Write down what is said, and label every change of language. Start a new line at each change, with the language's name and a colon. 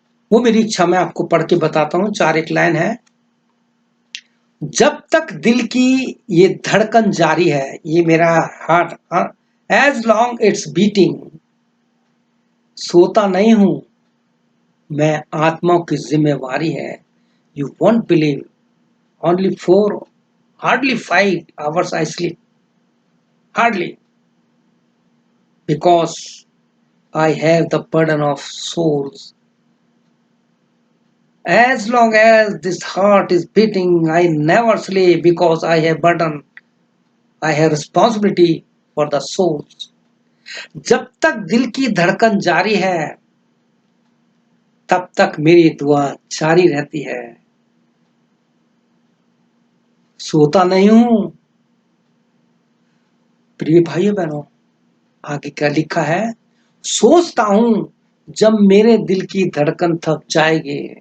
Hindi: वो मेरी इच्छा मैं आपको पढ़ के बताता हूं। 4 एक लाइन है। जब तक दिल की ये धड़कन जारी है, ये मेरा heart,
English: as long it's beating,
Hindi: सोता नहीं हूं मैं, आत्माओं की जिम्मेवारी है।
English: You won't believe, only 4, hardly 5 hours I sleep, hardly, because I have the burden of souls. As long as this heart is beating, I never sleep, because I have burden, I have responsibility for the souls.
Hindi: जब तक दिल की धड़कन जारी है, तब तक मेरी दुआ जारी रहती है। सोता नहीं हूं। प्रिय भाइयों बहनों, आगे क्या लिखा है? सोचता हूं जब मेरे दिल की धड़कन थम जाएगी।